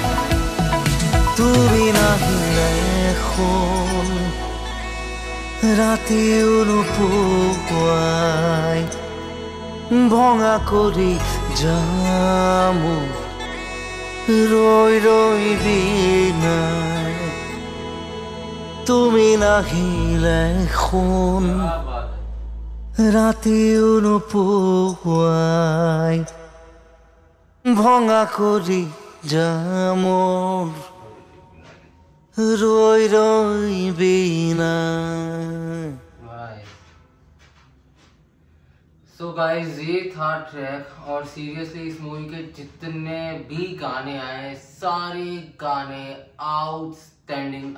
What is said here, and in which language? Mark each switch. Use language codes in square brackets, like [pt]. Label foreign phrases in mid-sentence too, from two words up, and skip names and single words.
[as] তুমি নাহিলে এখন ৰাতিও নোপোৱাই, ভঙা কৰি যাম ৰৈ ৰৈ বিনাই। তুমি নাহিলে এখন ৰাতিও নোপোৱাই, ভঙা কৰি যাম ৰৈ ৰৈ বিনাই। [en] So guys, [hi] ये था ट्रैक और सीरियसली इस मूवी के जितने भी गाने आए सारे गाने आउटस्टैंडिंग।